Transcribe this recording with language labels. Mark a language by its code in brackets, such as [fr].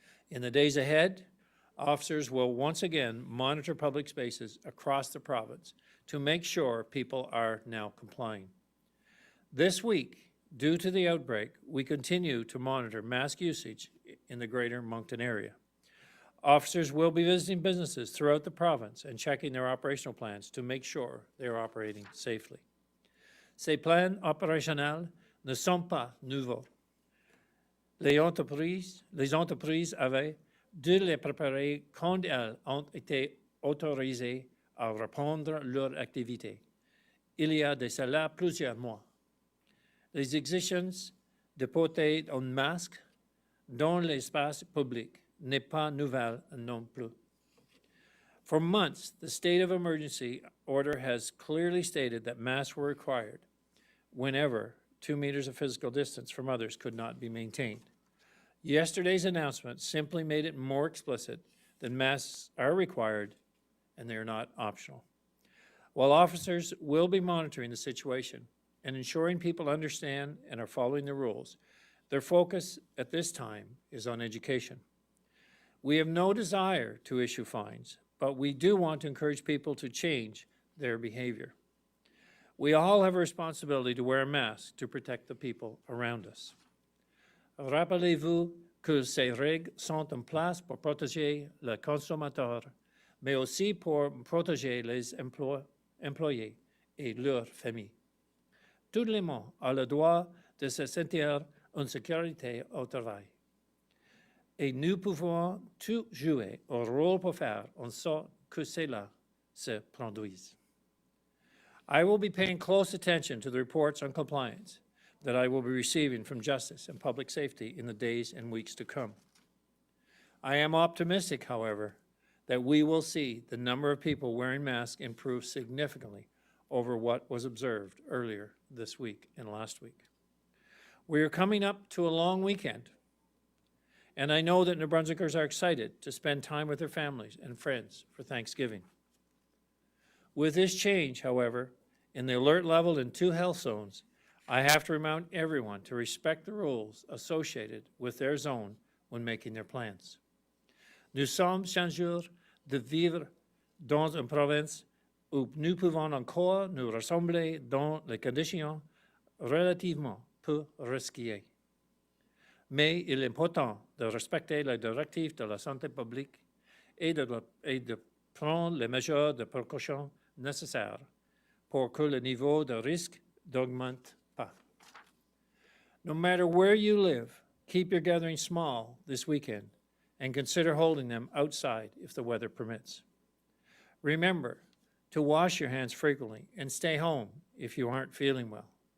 [en] In the days ahead, officers will once again monitor public spaces across the province to make sure people are now complying. This week, due to the outbreak, we continue to monitor mask usage in the Greater Moncton area. Officers will be visiting businesses throughout the province and checking their operational plans to make sure they are operating safely. [fr] Ces plans opérationnels ne sont pas nouveaux. Les entreprises avaient dû les préparer quand elles ont été autorisées à reprendre leur activité. Il y a de cela plusieurs mois. Les exigences de porter un masque dans l'espace public n'est pas nouvelle non plus. [en] For months, the state of emergency order has clearly stated that masks were required whenever 2 meters of physical distance from others could not be maintained. Yesterday's announcement simply made it more explicit that masks are required and they are not optional. While officers will be monitoring the situation and ensuring people understand and are following the rules, their focus at this time is on education. We have no desire to issue fines, but we do want to encourage people to change their behavior. We all have a responsibility to wear a mask to protect the people around us. [fr] Rappelez-vous que ces règles sont en place pour protéger le consommateur, mais aussi pour protéger les employés et leurs familles. Tout le monde a le droit de se sentir en sécurité au travail. Et nous pouvons tous jouer un rôle pour faire en sorte que cela se produise. [en] I will be paying close attention to the reports on compliance that I will be receiving from Justice and Public Safety in the days and weeks to come. I am optimistic, however, that we will see the number of people wearing masks improve significantly over what was observed earlier this week and last week. We are coming up to a long weekend, and I know that New Brunswickers are excited to spend time with their families and friends for Thanksgiving. With this change, however, in the alert level in 2 health zones, I have to remind everyone to respect the rules associated with their zone when making their plans. [fr] Nous sommes chanceux de vivre dans une province où nous pouvons encore nous rassembler dans les conditions relativement peu risquées. Mais il est important de respecter les directives de la santé publique et de prendre les mesures de précaution nécessaires pour que le niveau de risque n'augmente pas. [en] No matter where you live, keep your gatherings small this weekend and consider holding them outside if the weather permits. Remember to wash your hands frequently and stay home if you aren't feeling well.